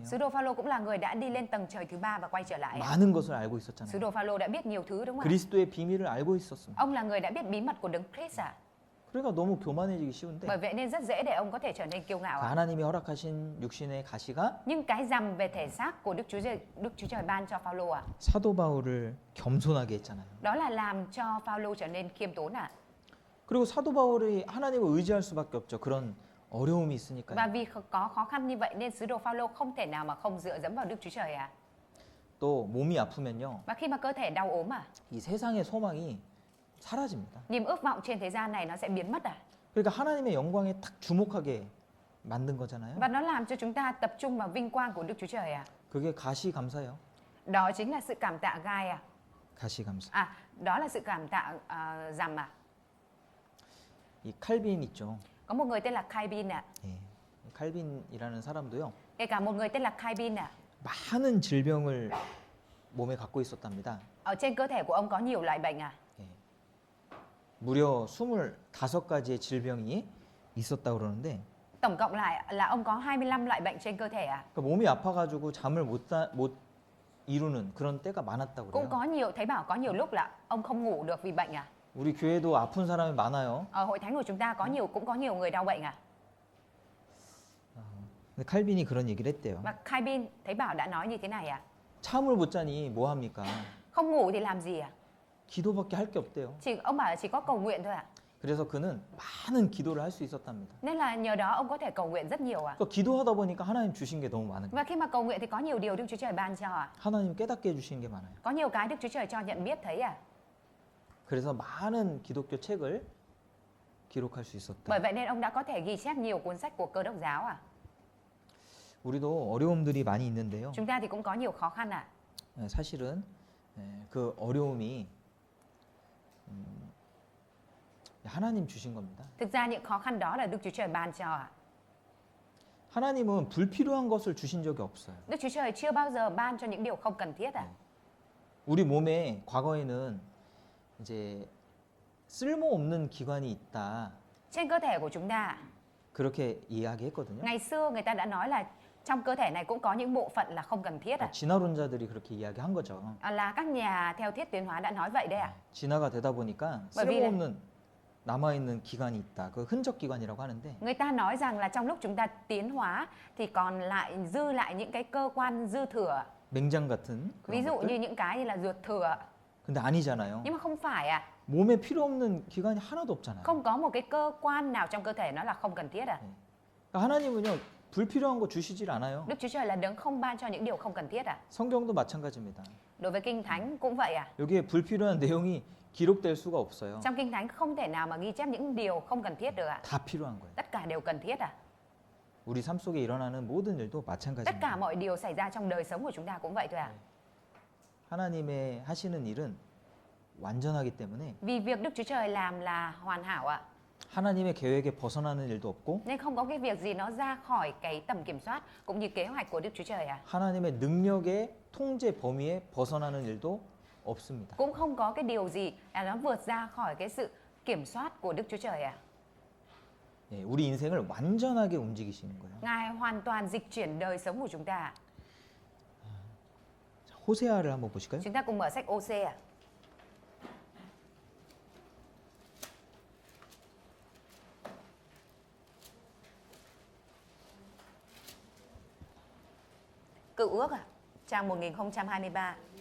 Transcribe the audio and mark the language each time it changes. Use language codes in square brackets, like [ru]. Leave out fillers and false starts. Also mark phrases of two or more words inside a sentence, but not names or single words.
[vi] Sứ đồ Phaolô cũng là người đã đi lên tầng trời thứ 3 và quay trở lại. [ko] 많은 것을 알고 [vi] Sứ [ko] 있었잖아요. [vi] đồ Phaolô đã biết nhiều thứ đúng không ạ? [ko] 그리스도의 비밀을 알고 있었습니다. [vi] Ông là người đã biết bí mật của Đấng Christ à? [ko] 그러니까 너무 교만해지기 쉬운데 [vi] Bởi vậy nên rất dễ để ông có thể trở nên kiêu ngạo ạ. [ko] 하나님이 허락하신 육신의 가시가 [vi] Nhưng cái rằm về thể xác của Đức Chúa Trời ban cho Phaolô à? [ko] 사도 바울을 겸손하게 했잖아요. [vi] Đó là làm cho Phaolô trở nên khiêm tốn ạ. [ko] 그리고 사도 바울이 하나님을 의지할 수밖에 없죠. 그런 어려움이 있으니까요. [vi] Và vì có khó khăn như vậy nên sứ đồ Phaolô không thể nào mà không dựa dẫm vào Đức Chúa Trời ạ. [ko] 또 몸이 아프면요. [vi] Và khi mà cơ thể đau ốm à, [ko] 이 세상의 소망이 사라집니다. [vi] niềm ước vọng trên thế gian này nó sẽ biến mất à. [ko] 그러니까 하나님의 영광에 딱 주목하게 만든 거잖아요. [vi] Và nó làm cho chúng ta tập trung vào vinh quang của Đức Chúa Trời à. [ko] 그게 가시 감사요. [vi] Đó chính là sự cảm tạ gai à. [ko] 가시 감사. [vi] À, đó là sự cảm tạ rằm à. [ko] 이 칼빈 있죠. [vi] Có một người tên là Calvin ạ. [ko] 예. 칼빈이라는 사람도요. [vi] Kể cả một người tên là Calvin ạ. [ko] 많은 질병을 몸에 갖고 있었답니다. [vi] Ở trên cơ thể của ông có nhiều loại bệnh à. [ko] 예. 무려 25가지의 질병이 있었다고 그러는데 [vi] Tổng cộng lại là ông có 25 loại bệnh trên cơ thể à. [ko] 그러니까 몸이 아파가지고 잠을 못 이루는 그런 때가 많았다고 [vi] Cũng [ko] 그래요. [vi] thấy bảo có nhiều lúc là ông không ngủ được vì bệnh à. [ko] 우리 교회도 아픈 사람이 많아요. [vi] Ở hội thánh của chúng ta cũng có nhiều người đau bệnh à. [ko] 근데 칼빈이 그런 얘기를 했대요. [vi] Và Calvin thấy bảo đã nói như thế này à. [ko] 잠을 못 자니 뭐 합니까? [vi] Không ngủ thì làm gì à? [ko] 기도밖에 할 게 없대요. [vi] Ông bảo là chỉ có cầu nguyện thôi à. [ko] 그래서 그는 많은 기도를 할 수 있었답니다. [vi] Nên là nhờ đó ông có thể cầu nguyện rất nhiều à. [ko] 그러니까 기도하다 보니까 하나님 주신 게 너무 많은 거예요. [vi] Và khi mà cầu nguyện thì có nhiều điều Đức Chúa Trời ban cho à. [ko] 하나님 깨닫게 해주신 게 많아요. [vi] Có nhiều cái Đức Chúa Trời cho nhận biết thấy à. [ko] 그래서 많은 기독교 책을 기록할 수 있었다. [vi] Bởi vậy nên ông đã có thể ghi chép nhiều cuốn sách của Cơ đốc giáo à. [ko] 우리도 어려움들이 많이 있는데요. [vi] Chúng ta thì cũng có nhiều khó khăn à. [ko] 사실은 그 어려움이 하나님 주신 겁니다. [vi] Thực ra những khó khăn đó là Đức Chúa Trời ban cho à. [ko] 하나님은 불필요한 것을 주신 적이 없어요. [vi] Đức Chúa Trời chưa bao giờ ban cho những điều không cần thiết à. [ko] 우리 몸에 과거에는 이제 쓸모없는 기관이 있다. [vi] Trên cơ thể của chúng ta, [ko] 그렇게 이야기했거든요. [vi] ngày xưa người ta đã nói là trong cơ thể này cũng có những bộ phận là không cần thiết à. [ko] 진화론자들이 그렇게 이야기한 거죠. [vi] Là các nhà theo thuyết tiến hóa đã nói vậy đấy à. [ko] 진화가 되다 보니까 [vi] bởi vì là [ko] 쓸모없는 남아있는 기관이 있다. 그 흔적 기관이라고 하는데 [vi] người ta nói rằng là trong lúc chúng ta tiến hóa thì còn lại dư lại những cái cơ quan dư thừa. [ko] 맹장 같은 [vi] Ví [ko] 그런 [vi] dụ như [ko] 것들. [vi] những cái như là ruột thừa. [ko] 근데 아니잖아요. [vi] Nhưng mà không phải à. [ko] 몸에 필요 없는 기관이 하나도 없잖아요. [vi] Không có một cái cơ quan nào trong cơ thể nó là không cần thiết à. [ko] 그러니까 하나님은요 불필요한 거 주시질 않아요. [vi] Đức Chúa Trời là đấng không ban cho những điều không cần thiết à. [ko] 성경도 마찬가지입니다. [vi] Đối với Kinh Thánh cũng vậy à. [ko] 여기에 불필요한 내용이 기록될 수가 없어요. [vi] Trong Kinh Thánh không thể nào mà ghi chép những điều không cần thiết được ạ. [ko] 다 필요한 거예요. [vi] Tất cả đều cần thiết à. [ko] 우리 삶 속에 일어나는 모든 일도 [vi] Tất cả [ko] 마찬가지입니다. [vi] mọi điều xảy ra trong đời sống của chúng ta cũng vậy thôi ạ. [ko] 하나님의 하시는 일은 완전하기 때문에 [vi] Vì việc Đức Chúa Trời làm là hoàn hảo ạ. [ko] 하나님의 계획에 벗어나는 일도 없고 [vi] Nên không có cái việc gì nó ra khỏi cái tầm kiểm soát cũng như kế hoạch của Đức Chúa Trời ạ. [ko] 하나님의 능력의 통제 범위에 벗어나는 일도 없습니다. [vi] Cũng không có cái điều gì là nó vượt ra khỏi cái sự kiểm soát của Đức Chúa Trời ạ. [ko] 예, 우리 인생을 완전하게 움직이시는 거예요. [vi] Ngài hoàn toàn dịch chuyển đời sống của chúng ta ạ. [ko] 자, 호세아를 한번 보실까요? [vi] Chúng ta cùng mở sách OC ạ. Cựu ước ạ, trang 1023.